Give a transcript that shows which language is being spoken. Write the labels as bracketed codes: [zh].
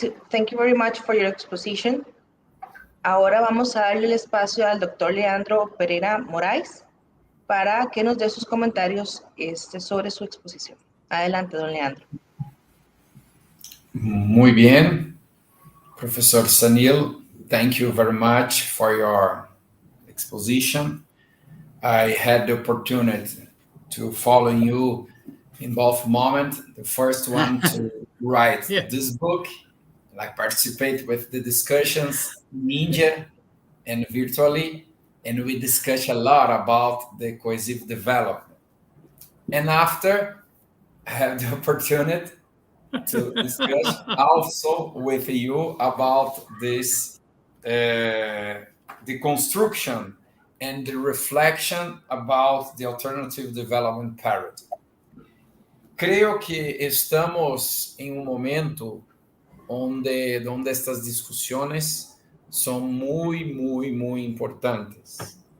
[en] Thank you very much for your exposition. [es] Ahora vamos a darle el espacio al doctor Leandro Pereira Moraes para que nos dé sus comentarios sobre su exposición. Adelante, don Leandro. Muy bien. [en] Professor Sunil, thank you very much for your exposition. I had the opportunity to follow you in both moments. The first one to write this book, like participate with the discussions in India and virtually, and we discuss a lot about the cohesive development. And after, I have the opportunity to discuss also with you about this, the construction and the reflection about the alternative development paradigm. [es] Creo que estamos en momento donde estas discusiones son muy importantes.